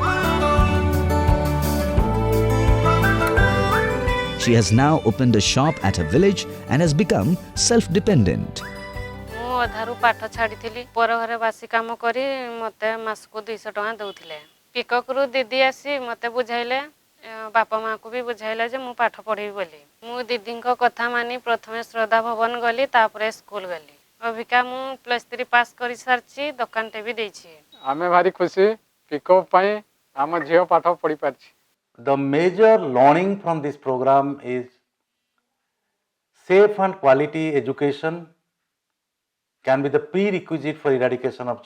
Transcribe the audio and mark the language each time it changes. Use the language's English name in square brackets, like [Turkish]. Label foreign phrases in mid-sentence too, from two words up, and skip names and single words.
[English] She has now opened a shop at her village and has become self-dependent. [Odia] ମୁଁ ଅଧାରୁ ପାଠ ଛାଡ଼ିଥିଲି ପର ଘରେ ବାସି କାମ କରି ମୋତେ ମାସକୁ 200 ଟଙ୍କା ଦେଉଥିଲେ ପିକକରୁ ଦିଦି ଆସି ମୋତେ ବୁଝାଇଲେ ବାପା ମାଆଙ୍କୁ ବି ବୁଝାଇଲେ ଯେ ମୁଁ ପାଠ ପଢ଼ିବି ବୋଲି ମୁଁ ଦିଦିଙ୍କ କଥା ମାନି ପ୍ରଥମେ ଶ୍ରଦ୍ଧା ଭବନ ଗଲି ତାପରେ ସ୍କୁଲ ଗଲି ଅବିକା ମୁଁ +3 ପାସ୍ କରି ସାରିଛି ଦୋକାନଟେ ବି ଦେଇଛି ଆମେ ଭାରି ଖୁସି ପିକଅପ୍ ପାଇଁ ଆମ ଝିଅ ପାଠ ପଢ଼ି ପାରିଛି [English] The major learning from this program is safe and quality education can be the prerequisite for eradication of